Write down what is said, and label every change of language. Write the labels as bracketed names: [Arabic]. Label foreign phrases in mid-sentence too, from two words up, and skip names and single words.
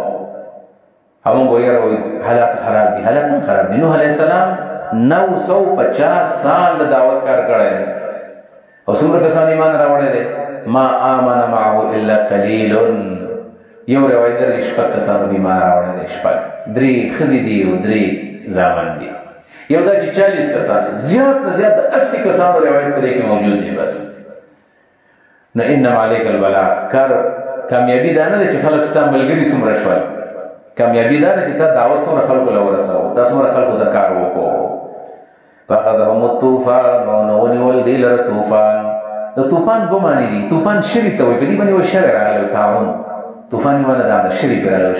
[Pashto] هغه وایي حالات خراب دي. حالات هم خراب دي. نوح [Arabic] علیہ السلام [Pashto] 950 سال دعوت کار کړی او څومره کسان ایمان راوړی دي. [Arabic] ما آمن معه الا قلیل. [Pashto] یو روایت در شپږ کسانو ایمان راوړی دي. شپږ 3 ښځې دي او 3 زامن دي. یو دا چې 40 کسان زیات نه زیات 80 کسانو روایت په دې کې موجود دي. بس نو [Arabic] انما عليك البلاغ. [Pashto] کار کامیابی دا نه ده چې خلک ستا ملګري څومره شول. کامیابی دا چې تا دعوت څومره خلکو له ورسوه، تا څومره خلکو ته کار وکړو. [Arabic] فاخذهم الطوفان [Pashto] او ونیول دی لره طوفان. د طوفان دوه معنی دي. طوفان شری ته وایي، په دې باندې یو شر راغلی تعاون. طوفان یې معنی دا شری پرې راغلی.